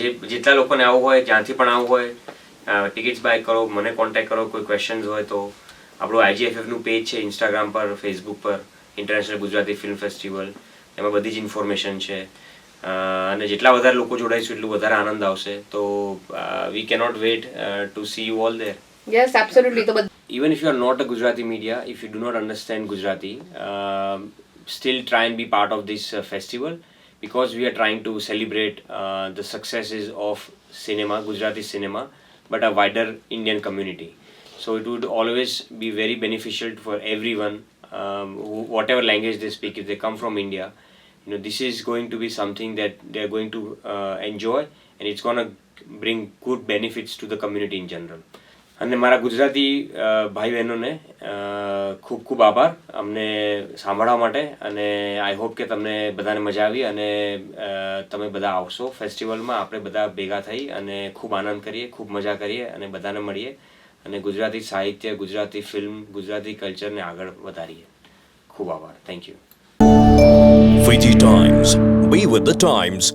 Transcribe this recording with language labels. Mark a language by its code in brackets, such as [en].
[gu] જેટલા લોકોને આવવું હોય, જ્યાંથી પણ આવવું હોય, ટિકિટ્સ બાય કરો, મને કોન્ટેક્ટ કરો. કોઈ ક્વેશ્ચન્સ હોય તો આપણું IGFF નું પેજ છે ઇન્સ્ટાગ્રામ પર, ફેસબુક પર, ઇન્ટરનેશનલ ગુજરાતી ફિલ્મ ફેસ્ટિવલ. એમાં બધી જ ઇન્ફોર્મેશન છે. અને જેટલા વધારે લોકો જોડાઈશું એટલું વધારે આનંદ આવશે. તો [en] We cannot wait to see you all there. Yes, absolutely. [gu] તો [en] Even if you are not a Gujarati media, if you do not understand Gujarati, still try and be part of this festival, because we are trying to celebrate the successes of cinema, Gujarati cinema, but a wider Indian community. So it would always be very beneficial for everyone, whatever language they speak. If they come from India, you know, this is going to be something that they are going to enjoy, and it's going to bring good benefits to the community in general. [gu] અને મારા ગુજરાતી ભાઈ બહેનોને ખૂબ ખૂબ આભાર અમને સાંભળવા માટે. અને [en] I hope [gu] કે તમને બધાને મજા આવી અને તમે બધા આવશો ફેસ્ટિવલમાં. આપણે બધા ભેગા થઈ અને ખૂબ આનંદ કરીએ, ખૂબ મજા કરીએ અને બધાને મળીએ અને ગુજરાતી સાહિત્ય, ગુજરાતી ફિલ્મ, ગુજરાતી કલ્ચરને આગળ વધારીએ. ખૂબ આભાર. [en] Thank you. VG Times. Be with the times.